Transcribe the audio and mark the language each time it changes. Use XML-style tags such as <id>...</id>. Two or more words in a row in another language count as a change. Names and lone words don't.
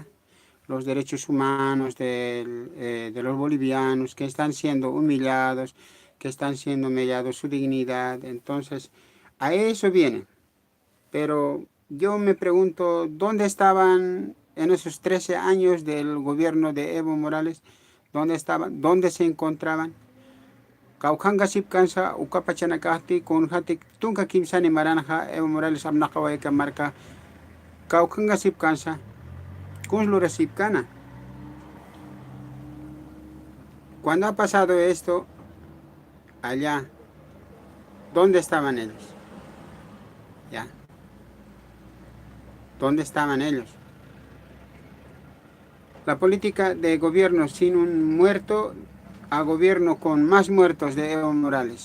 <es>Los derechos humanos de los bolivianos que están siendo humillados, que están siendo humillados su dignidad. Entonces, a eso vienen. Pero yo me pregunto, ¿dónde estaban en esos 13 años del gobierno de Evo Morales? ¿Dónde estaban? ¿Dónde se encontraban?</es> <ay>Kaukanga sipkansa ukapachanakahti kunhatik tunka kimsani maranja Evo Morales amnakawaika marca Kaukanga sipkansa kunslura sipkana.</ay> <es>Cuando ha pasado esto allá, ¿dónde estaban ellos? ¿Ya? ¿Dónde estaban ellos? La política de gobierno sin un muerto a gobierno con más muertos de Evo Morales.</es>